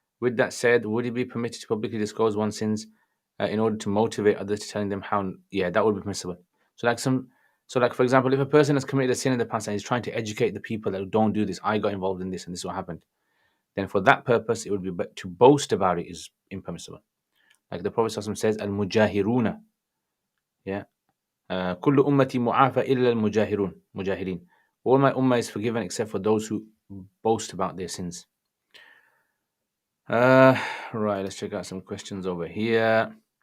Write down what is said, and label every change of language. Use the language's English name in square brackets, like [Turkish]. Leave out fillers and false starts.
[English] With that said, would it be permitted to publicly disclose one's sins in order to motivate others to telling them how? Yeah, that would be permissible. So like for example, if a person has committed a sin in the past and is trying to educate the people that don't do this, I got involved in this and this is what happened. Then for that purpose, it would be, but to boast about it is impermissible. Like the Prophet says, Al Mujahiruna. Yeah. [Arabic] كل أمتي معافى إلا المجاهرون مجاهرين. [English] All my ummah is forgiven except for those who boast about their sins. Right, let's check out some questions over here.